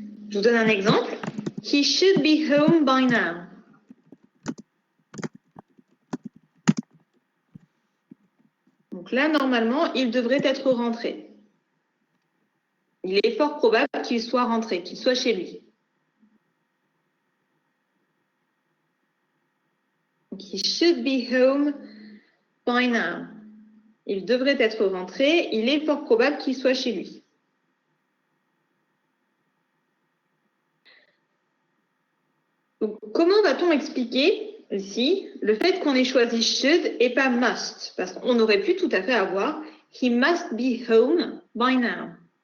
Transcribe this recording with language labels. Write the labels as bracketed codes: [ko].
[fr] Je vous donne un exemple. [en] He should be home by now. [fr] Donc là, normalement, il devrait être rentré. Il est fort probable qu'il soit rentré, qu'il soit chez lui. [en] Donc, he should be home by now. [fr] Il devrait être rentré. Il est fort probable qu'il soit chez lui. Donc, comment va-t-on expliquer ici le fait qu'on ait choisi should et pas must? Parce qu'on aurait pu tout à fait avoir [en] he must be home by now.